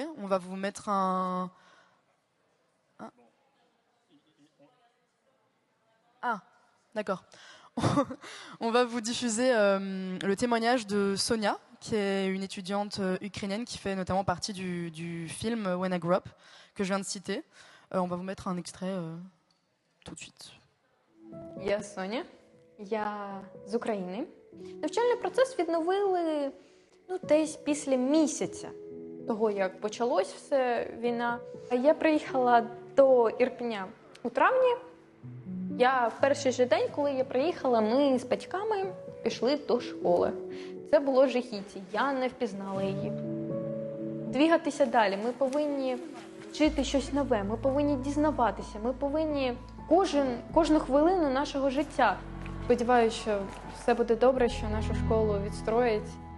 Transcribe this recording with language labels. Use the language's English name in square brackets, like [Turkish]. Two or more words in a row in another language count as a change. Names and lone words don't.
[French] On va vous mettre un... Ah, d'accord. On va vous diffuser le témoignage de Sonia, qui est une étudiante ukrainienne qui fait notamment partie du film When I Grow Up, que je viens de citer. On va vous mettre un extrait tout de suite. [Ukrainian] Я Соня, я з України. Навчальний процес відновили десь після місяця того, як почалось все, війна. Я приїхала до Ірпеня у травні. В перший же день, коли я приїхала, ми з батьками пішли до школи. Це було жахіття, я не впізнала її. Двігатися далі, ми повинні вчити щось нове, ми повинні дізнаватися, ми повинні кожну хвилину нашого життя. Сподіваюся, що все буде добре, що нашу школу відстроять.